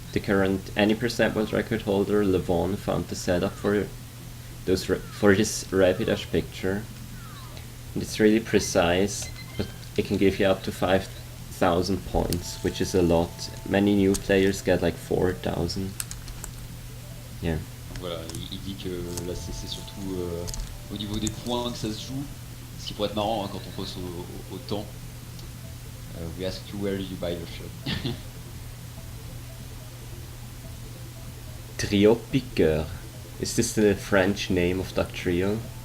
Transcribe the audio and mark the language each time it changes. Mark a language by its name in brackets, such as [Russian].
[English] The current any% world record holder, Levon, found the setup for this Rapidash picture. And it's really precise, but it can give you up to 5,000 points, which is a lot. Many new players get like 4,000. Yeah. [French] Voilà, il dit que là c'est surtout au niveau des points que ça se joue. Ce qui pourrait être marrant hein, quand on passe au temps. [English] We ask you where you buy your shirt. [French] Trio Piqueur. [English] Is this the French name of that trio?